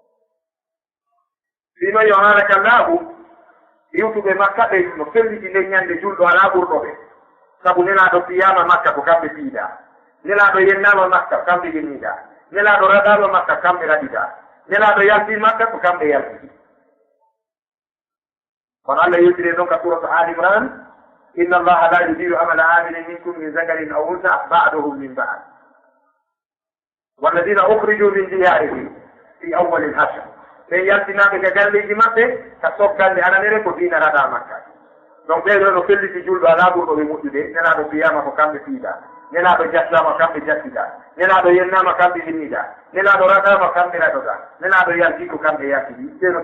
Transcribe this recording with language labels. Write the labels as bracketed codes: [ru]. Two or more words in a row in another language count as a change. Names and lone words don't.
[ff] sino yo hanaka laaɓu iwtuɓe makka ɓe no felliti nden ñande julɗo ala ɓurɗoɓe sabu nelaɗo piyama makka ko kamɓe piiɗa nelaɗo yennama makka ko kamɓe yenniɗa nelaɗo raɗama makka kamɓe raɗiɗa nelaɗo yalti makka ko kamɓe yaltiti kono allah yewtire noon ka suratu ali imran [ar] إن الله لا يضيع عمل عامل منكم من ذكر أو أنثى بعضهم من بعض والذين أخرجوا من ديارهم في أول الحشر [ff] ɓen yaltinaɓe ka galleji maɓɓe ka soggande ananere ko dina raɗa makka donc ɓeɗo no felliti julɗo ala ɓurɗo ɓe moƴƴude nelaɗo piyama ko kamɓe piiɗa nelaɗo jattama kamɓe jattiɗa nelaɗo yennama kamɓe yenniɗa nelaɗo raɗama kamɓe raɗoɗa nelaɗo yalti ko kamɓe yaltiɗi ɓeno